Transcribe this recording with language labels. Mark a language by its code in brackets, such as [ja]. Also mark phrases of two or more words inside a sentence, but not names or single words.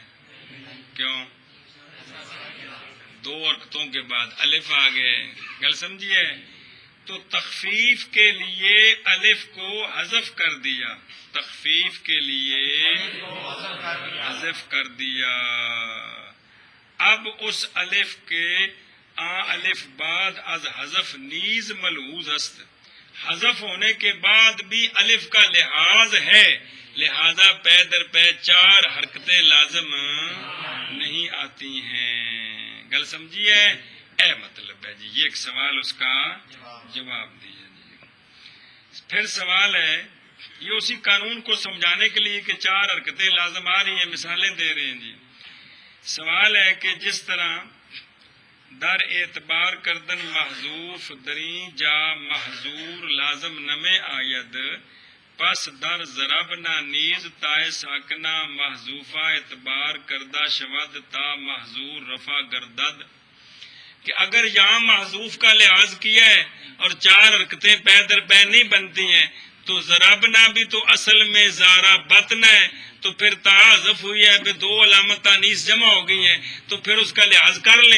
[ur] کیوں؟ 2 حرکتوں کے بعد الف آ گئے. گل سمجھیے؟ تو تخفیف کے لیے الف کو حذف کر دیا، تخفیف کے لیے حذف کر دیا. اب اس الف کے [fa] الف بعد از حذف نیز ملحوظ است. [ur] حذف ہونے کے بعد بھی الف کا لحاظ ہے، لہذا پے در پے 4 حرکتیں لازم نہیں آتی ہیں. گل سمجھیے؟ اے مطلب ہے جی. یہ ایک سوال اس کا جواب دیا جی. پھر سوال ہے، یہ اسی قانون کو سمجھانے کے لیے کہ 4 حرکتیں لازم آ رہی ہیں مثالیں دے رہے ہیں جی. [fa] سوال ہے کہ جس طرح در اعتبار کردن محذوف دریں جا محظور لازم نمے آید، پس در ضربنا نیز تائے ساکنہ محذوفہ اعتبار کردہ شود تا محظور رفع گردد. [ur] کہ اگر یہاں محذوف کا لحاظ کیا ہے اور 4 حرکتیں پے در پے نہیں بنتی ہیں تو ضربنا بھی تو اصل میں زارا بطن ہے، تو پھر تا حذف ہوئی ہے، پھر 2 علامت تانیث جمع ہو گئی ہیں، تو پھر اس کا لحاظ کر لیں.